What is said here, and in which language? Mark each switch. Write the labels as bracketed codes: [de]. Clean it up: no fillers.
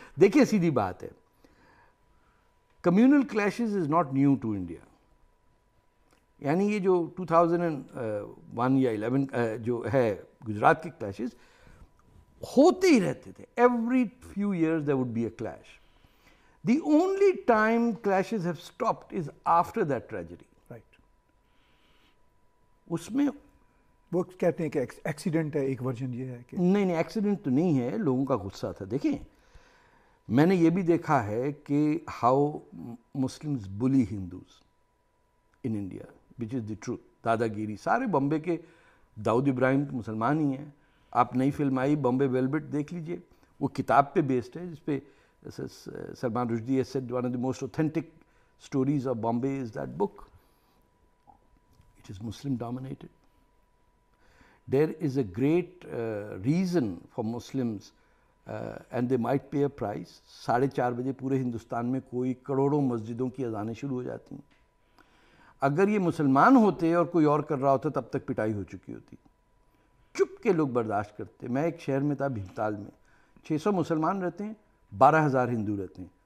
[ur] دیکھیے سیدھی بات ہے, [en] Communal clashes is not new to India. [ur] یعنی یہ جو 2001 یا 11 جو ہے گجرات کے کلیشز ہوتے ہی رہتے تھے. [en] Every few years there would be a clash. The only time clashes have stopped is after that tragedy. Right. [ur] اس میں وہ کہتے ہیں کہ ایکسیڈنٹ ہے, ایک ورژن یہ ہے کہ نہیں ایکسیڈنٹ تو نہیں ہے, لوگوں کا غصہ تھا. دیکھیں میں نے یہ بھی دیکھا ہے کہ [en] How Muslims bully Hindus in India, which is the truth. [ur] دادا گیری سارے بمبے کے داؤد ابراہیم مسلمان ہی ہیں. آپ نئی فلم آئی بمبے ویلویٹ دیکھ لیجئے, وہ کتاب پہ بیسڈ ہے جس پہ Salman Rushdie [en] has said one of the most authentic stories of Bombay is that book. It is Muslim dominated. There is a great reason for Muslims and they might pay a price. [ur] 4:30 بجے پورے ہندوستان میں کوئی کروڑوں مسجدوں کی اذانیں شروع ہو جاتی ہیں. اگر یہ مسلمان ہوتے اور کوئی اور کر رہا ہوتا تب تک پٹائی ہو چکی ہوتی. چپ کے لوگ برداشت کرتے. میں ایک شہر میں تھا بھیمتال میں, 600 مسلمان رہتے ہیں, 12,000 ہندو رہتے ہیں.